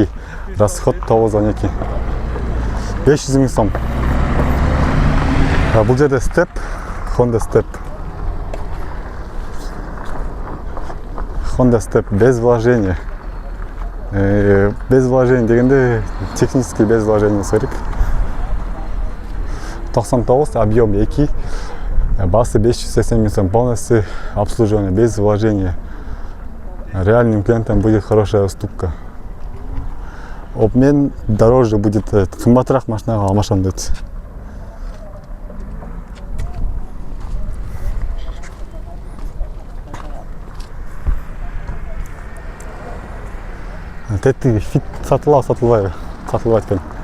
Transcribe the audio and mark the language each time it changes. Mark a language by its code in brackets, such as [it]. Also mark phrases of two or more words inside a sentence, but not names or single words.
[ru] Расход 912. 500 000 сом. [ky] Бул жерде Step, Honda Step. [ru] Honda Step без вложения. Без вложения дегенде технически без вложения керек. 99, объем 2, басы 580 000 сом, полностью обслуживание без вложения. Реальным клиентам будет хорошая уступка. Обмен дороже будет, [ky] кымбатыраак машинага алмашам дейт. Тетти фит сатылбайбы экен.